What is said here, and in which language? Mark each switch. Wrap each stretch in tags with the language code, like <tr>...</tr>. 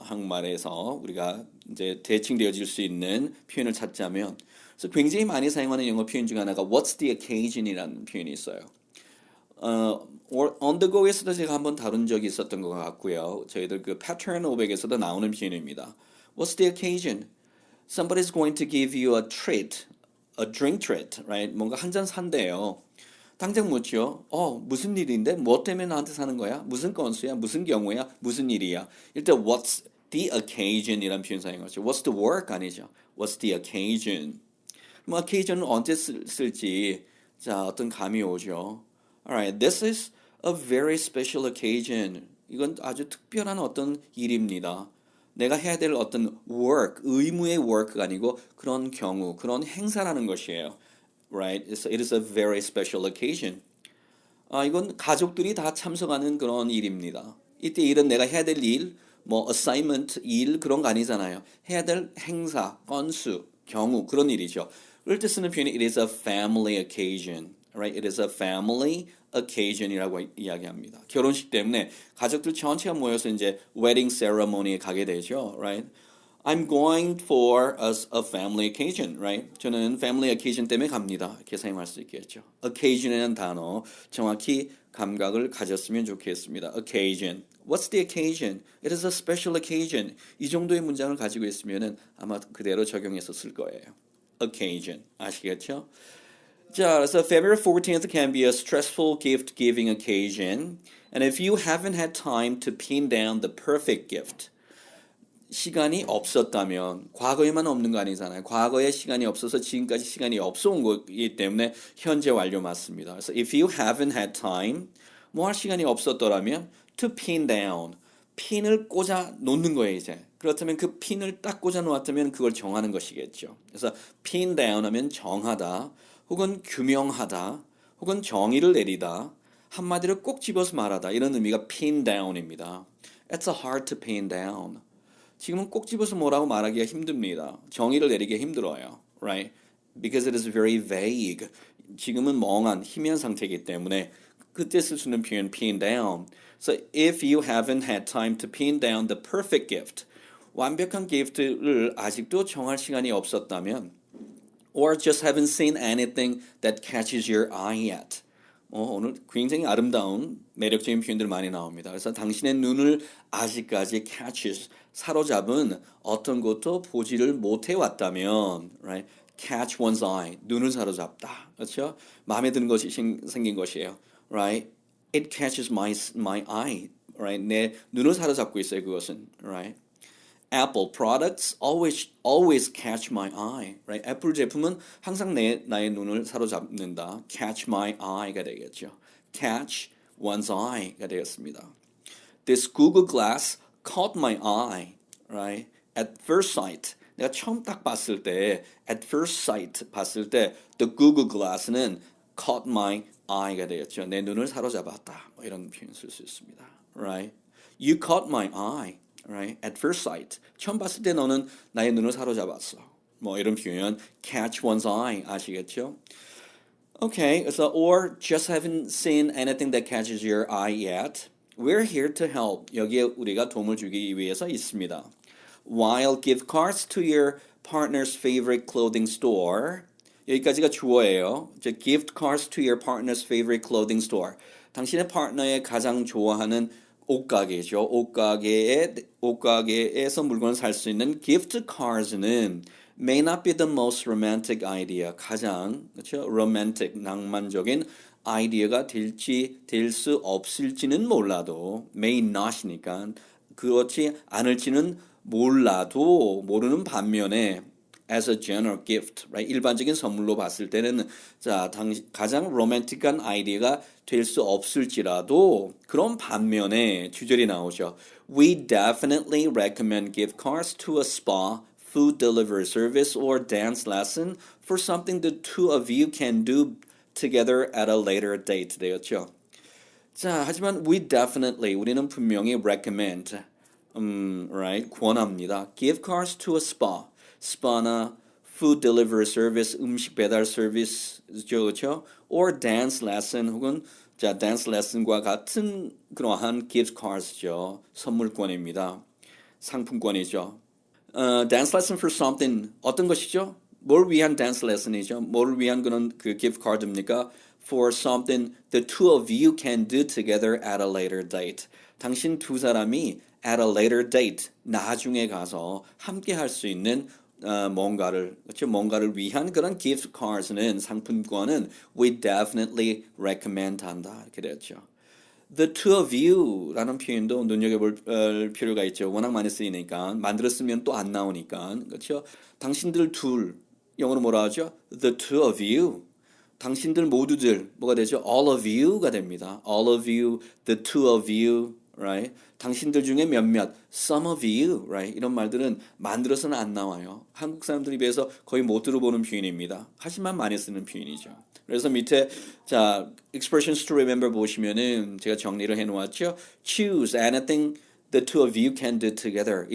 <ko>한국말에서 우리가 이제 대칭되어질 수 있는 표현을 찾자면 그래서 굉장히 많이 사용하는 영어 표현 중 하나가</ko> <en>What's the occasion</en> <ko>이라는 표현이 있어요. On the go에서도 제가 한번 다룬 적이 있었던 것 같고요. 저희들 그 Pattern 500에서도 나오는 표현입니다.</ko> <en>What's the occasion? Somebody's going to give you a treat, a drink treat, right?</en> <ko>뭔가 한 잔 산대요. 당장 묻죠. 무슨 일인데? 뭐 때문에 나한테 사는 거야? 무슨 건수야? 무슨 경우야? 무슨 일이야? 일단 what's the occasion이란 표현 사용하죠.</ko> <en>What's the work 아니죠. What's the occasion?</en> <ko>뭐 occasion은 언제 쓸지 자 어떤 감이 오죠.</ko> <en>Alright, this is a very special occasion.</en> <ko>이건 아주 특별한 어떤 일입니다. 내가 해야 될 어떤 work, 의무의 work가 아니고 그런 경우, 그런 행사라는 것이에요.</ko> <en>Right? So it is a very special occasion.</en> <ko>이건 가족들이 다 참석하는 그런 일입니다. 이때 일은 내가 해야 될 일, 뭐 assignment 일 그런 거 아니잖아요. 해야 될 행사, 건수, 경우 그런 일이죠. 그럴 때 쓰는 표현이</ko> <en>it is a family occasion. Right? It is a family occasion이라고 이야기합니다.</en> <ko>결혼식 때문에 가족들 전체가 모여서 이제 wedding ceremony에 가게 되죠.</ko> <en>Right? I'm going for a family occasion, right?</en> <ko>저는 family occasion 때문에 갑니다. 이렇게 사용할 수 있겠죠. occasion이라는 단어 정확히 감각을 가졌으면 좋겠습니다.</ko> <en>occasion. What's the occasion? It is a special occasion.</en> <ko>이 정도의 문장을 가지고 있으면은 아마 그대로 적용해서 쓸 거예요. occasion. 아시겠죠? 자, 그래서</ko> <en>February 14th can be a stressful gift-giving occasion. And if you haven't had time to pin down the perfect gift,</en> <ko>시간이 없었다면 과거에만 없는 거 아니잖아요. 과거에 시간이 없어서 지금까지 시간이 없어 온 거기 때문에 현재 완료 맞습니다. 그래서</ko> <en>if you haven't had time,</en> <ko>뭐 할 시간이 없었더라면</ko> <en>to pin down,</en> <ko>핀을 꽂아 놓는 거예요, 이제. 그렇다면 그 핀을 딱 꽂아 놓았다면 그걸 정하는 것이겠죠. 그래서 pin down 하면 정하다, 혹은 규명하다, 혹은 정의를 내리다, 한마디로 꼭 집어서 말하다 이런 의미가 pin down입니다.</ko> <en>It's hard to pin down.</en> <ko>지금은 꼭 집어서 뭐라고 말하기가 힘듭니다. 정의를 내리기 힘들어요.</ko> <en>Right? Because it is very vague.</en> <ko>지금은 멍한, 희미한 상태이기 때문에 그때 쓸 수 있는 표현 pin down.</ko> <en>So if you haven't had time to pin down the perfect gift,</en> <ko>완벽한 기프트를 아직도 정할 시간이 없었다면</ko> <en>or just haven't seen anything that catches your eye yet.</en> <ko>오늘 굉장히 아름다운 매력적인 표현들 많이 나옵니다. 그래서 당신의 눈을 아직까지 catches, 사로잡은 어떤 것도 보지를 못해 왔다면, right?</ko> <en>Catch one's eye,</en> <ko>눈을 사로잡다. 그렇죠? 마음에 드는 것이 생긴 것이에요.</ko> <en>Right? It catches my eye. Right?</en> <ko>내 눈을 사로잡고 있어요, 그것은.</ko> <en>Right? Apple products always catch my eye. Right?</en> <ko>애플 제품은 항상 나의 눈을 사로잡는다.</ko> <en>Catch my eye가 되겠죠. Catch one's eye가 되겠습니다. This Google Glass caught my eye. Right? At first sight.</en> <ko>내가 처음 딱 봤을 때,</ko> <en>at first sight 봤을 때, the Google Glass는 caught my eye가 되겠죠.</en> <ko>내 눈을 사로잡았다. 뭐 이런 표현 쓸 수 있습니다.</ko> <en>Right? You caught my eye. Right? At first sight.</en> <ko>처음 봤을 때 너는 나의 눈을 사로잡았어. 뭐 이런 표현</ko> <en>catch one's eye</en> <ko>아시겠죠?</ko> <en>Okay, so or just haven't seen anything that catches your eye yet. We're here to help.</en> <ko>여기에 우리가 도움을 주기 위해서 있습니다.</ko> <en>While gift cards to your partner's favorite clothing store.</en> <ko>여기까지가 주어예요.</ko> <en>Gift cards to your partner's favorite clothing store.</en> <ko>당신의 파트너의 가장 좋아하는 옷가게죠. 옷가게에서 물건을 살 수 있는</ko> <en>gift cards는 may not be the most romantic idea.</en> <ko>가장 그렇죠? romantic, 낭만적인 아이디어가 될 수 없을지는 몰라도 may not이니까 그렇지 않을지는 몰라도 모르는 반면에</ko> <en>as a general gift, right?</en> <ko>일반적인 선물로 봤을 때는 가장 로맨틱한 아이디어가 될 수 없을지라도 그런 반면에 주절이 나오죠.</ko> <en>We definitely recommend gift cards to a spa, food delivery service, or dance lesson for something the two of you can do together at a later date 되었죠.</en> <ko>자, 하지만 우리는 분명히 recommend, right? 권합니다. Gift cards to a spa. 스파나 food delivery service, 음식 배달 서비스죠, 그렇죠?</ko> <en>Or dance lesson 혹은 dance lesson과 같은 그러한 gift cards죠.</en> <ko>선물권입니다. 상품권이죠.</ko> <en>Dance lesson for something 어떤 것이죠?</en> <ko>뭘 위한 dance lesson이죠? 뭘 위한 그런 그 gift card입니까?</ko> <en>For something the two of you can do together at a later date.</en> <ko>당신 두 사람이 at a later date, 나중에 가서 함께 할 수 있는 뭔가를 위한 그런 gift cards는 상품권은</ko> <en>we definitely recommend</en> <ko>한다 이렇게 되었죠. The two of you라는 표현도 눈여겨볼 필요가 있죠. 워낙 많이 쓰이니까 만들었으면 또 안 나오니까 그렇죠. 당신들 둘 영어로 뭐라 하죠?</ko> <en>The two of you.</en> <ko>당신들 모두들 뭐가 되죠?</ko> <en>All of you가 됩니다. All of you, the two of you. Right?</en> <ko>당신들 중에 몇몇, some of you, right? 이런 말들은 만들어서는 안 나와요. 한국 사람들에 비해서 거의 못 들어보는 표현입니다. 하지만 많이 쓰는 표현이죠. 그래서 밑에 expressions to remember 보시면은 제가 정리를 해놓았죠.</ko> <en>Choose anything the two of you can do together.</en>